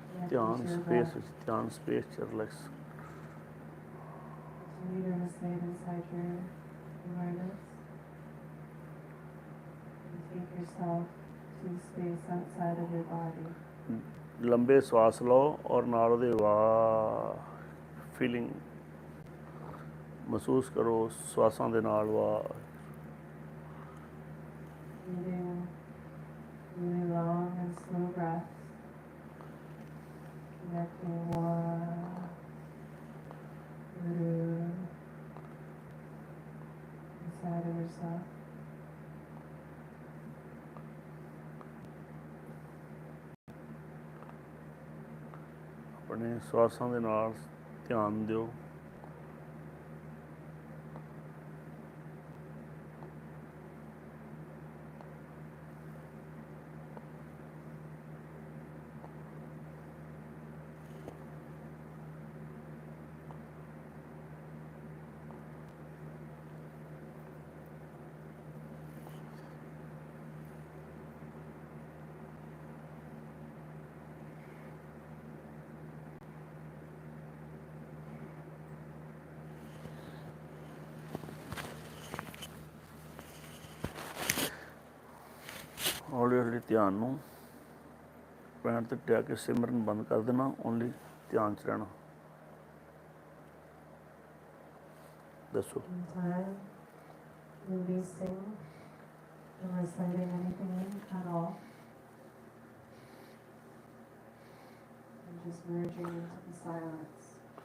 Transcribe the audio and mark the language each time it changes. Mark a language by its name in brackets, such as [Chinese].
[Punjabi] ਧਿਆਨ ਸਪੇਸ ਵਿੱਚ ਧਿਆਨ ਸਪੇਸ ਚ relax [English] Continue to recite inside your awareness. And take yourself to space outside of your body. [Punjabi] ਲੰਬੇ ਸਵਾਸ ਲਓ ਔਰ ਨਾਲ ਉਹਦੇ ਵਾਹ ਫੀਲਿੰਗ ਮਹਿਸੂਸ ਕਰੋ ਸਵਾਸਾਂ ਦੇ ਨਾਲ ਵਾਹ [English] Breathing really long and slow breaths. Connecting Waheguru inside of yourself. [Punjabi] ਆਪਣੇ ਸਵਾਸਾਂ ਦੇ ਨਾਲ ਧਿਆਨ ਦਿਓ ਹੌਲੀ ਹੌਲੀ ਧਿਆਨ ਨੂੰ ਪੈਣ ਤੇ ਟਿਆ ਕੇ ਸਿਮਰਨ ਬੰਦ ਕਰ ਦੇਣਾ ਓਨਲੀ ਧਿਆਨ 'ਚ ਰਹਿਣਾ ਦੱਸੋ [English] Releasing and reciting anything at all. And just merging into the silence.